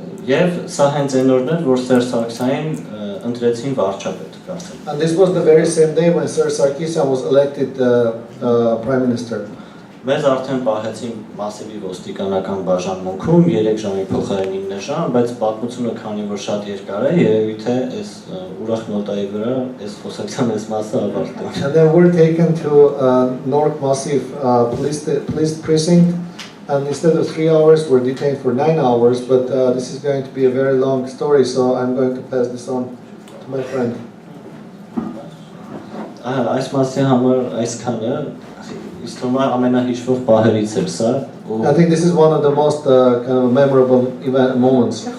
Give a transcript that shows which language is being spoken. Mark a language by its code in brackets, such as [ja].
[hy] Եվ սա հենց այն օրն էր, որ Սերժ Սարգսյանին ընտրեցին վարչապետ, կարծեմ։ [en] And this was the very same day when Sir Sarkisyan was elected Prime Minister. [hy] Մեզ արդեն պահեցին մասիվի ոստիկանական բաժանմունքում 3 ժամի փոխարեն 9 ժամ, բայց պատմությունը քանի որ շատ երկար է, երևի թե այս ուրախ նոտայի վրա այս խոսակցության այս մասը ավարտվի։ [en] And then we're taken to North Massive police precinct, and instead of 3 hours, we're detained for 9 hours, but this is going to be a very long story, so I'm going to pass this on to my friend. [hy] Այս մասի համար այսքանը Իստոմա ամենահիշվող պահերից էր սա։ [en] I think this is one of the most kind of memorable moments.